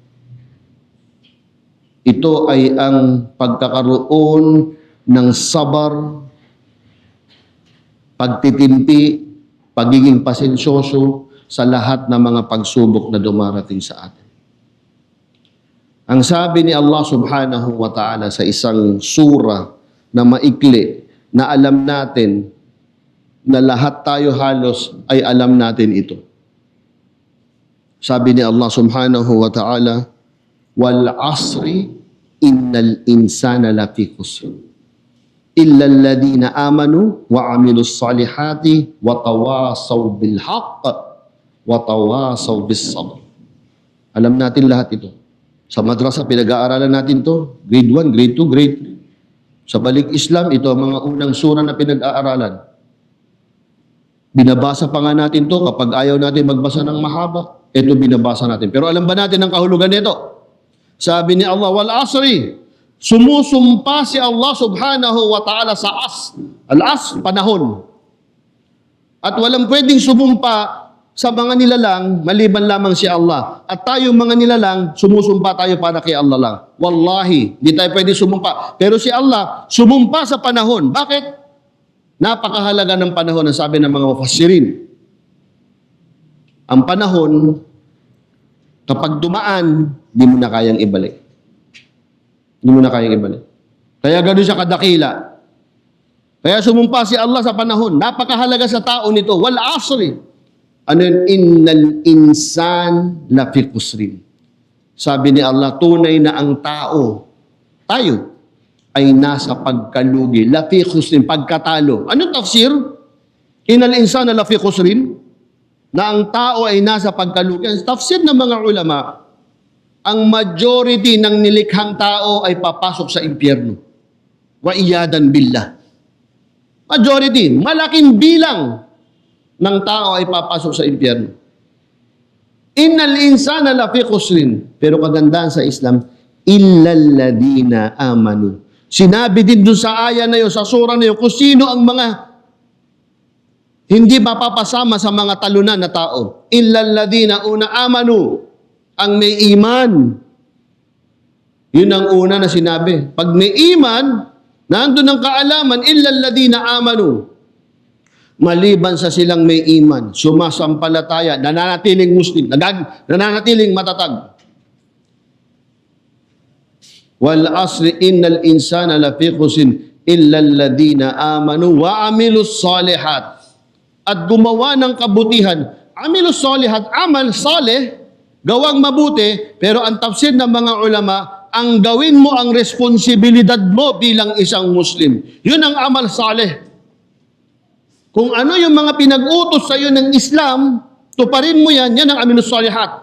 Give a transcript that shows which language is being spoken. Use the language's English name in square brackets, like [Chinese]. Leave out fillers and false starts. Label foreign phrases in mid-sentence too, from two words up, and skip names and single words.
[Filipino] Ito ay ang pagkakaroon ng sabar, pagtitimpi, pagiging pasensyoso sa lahat ng mga pagsubok na dumarating sa atin. Ang sabi ni Allah [Arabic] سبحانه وتعالى [Filipino] sa isang sura na maikli, na alam natin na lahat tayo halos ay alam natin ito. Sabi ni [Arabic] الله سبحانه وتعالى والعصر إن الإنسان لفي خسر إلا الذين آمنوا وعملوا الصالحات وتواصوا بالحق وتواصوا بالصبر. [Filipino] Alam natin lahat ito. Sa madrasa, pinag-aaralan natin to. Grade 1, grade 2, grade 3. Sa Balik Islam, ito ang mga unang sura na pinag-aaralan. Binabasa pa nga natin to kapag ayaw natin magbasa ng mahaba. Ito binabasa natin. Pero alam ba natin ang kahulugan nito? Sabi ni Allah, [Arabic] والعصر, [Filipino] sumusumpa si Allah [Arabic] سبحانه وتعالى [Filipino] sa al-as, panahon. At walang pwedeng sumumpa sa mga nilalang, maliban lamang si Allah. At tayo mga nilalang, sumusumpa tayo para kay Allah lang. Wallahi, di tayo pwede sumumpa. Pero si Allah, sumumpa sa panahon. Bakit? Napakahalaga ng panahon, ang sabi ng mga mufassirin. Ang panahon, kapag dumaan, di mo na kayang ibalik. Di mo na kayang ibalik. Kaya gano'n siya kadakila. Kaya sumumpa si Allah sa panahon. Napakahalaga sa tao nito. [Arabic] والعصر. [Filipino] Ano yun? [Arabic] إن الإنسان لفي خسر. [Filipino] Sabi ni Allah, tunay na ang tao, tayo, ay nasa pagkalugi. [Arabic] لفي خسر, pagkatalo. [Filipino] Anong tafsir? [Arabic] إن الإنسان لفي خسر? [Filipino] Na ang tao ay nasa pagkalugi. Ang tafsir ng mga ulama, ang majority ng nilikhang tao ay papasok sa impyerno. [Arabic] والعياذ بالله. [Filipino] Majority, malaking bilang ng tao ay papasok sa impyerno. [Arabic] إن الإنسان لفي خسر. [Filipino] Pero kagandahan sa Islam, [Arabic] إلا الذين آمنوا. [Filipino] Sinabi din doon sa aya na yun, sa surah na yun, kung sino ang mga hindi mapapasama sa mga talunan na tao. [Arabic] إلا الذين أونا آمنوا. [Filipino] Ang may iman. Yun ang una na sinabi. Pag may iman, nandun ang kaalaman, [Arabic] إلا الذين آمنوا. [Filipino] Maliban sa silang may iman, sumasampalataya, nananatiling Muslim, nananatiling matatag. [Arabic] والعصر إن الإنسان لفي خسر إلا الذين آمنوا وعملوا الصالحات. [Filipino] At gumawa ng kabutihan. [Arabic] عملوا الصالحات عمل صالح, [Filipino] gawang mabuti, pero ang tafsir ng mga ulama, ang gawin mo ang responsibilidad mo bilang isang Muslim. Yun ang [Arabic] عمل صالح. [Filipino] Kung ano yung mga pinag-utos sa iyo ng Islam, tuparin mo yan, yan ang [Arabic] عملوا الصالحات.